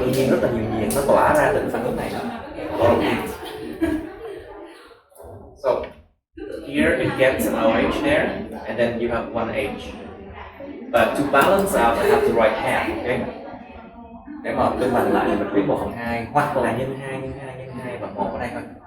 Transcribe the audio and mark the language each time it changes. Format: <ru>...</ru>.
<vi>Đương nhiên rất là nhiều nhiệt nó tỏa ra từ phản ứng này.</vi> <en>A lot of heat. So here it gets an OH there, and then you have one H. But to balance out, I have to write half, okay?</en> <vi>Để mà cân bằng lại thì mình viết 1/2 hoặc là nhân 2 và 1 ở đây thôi.</vi>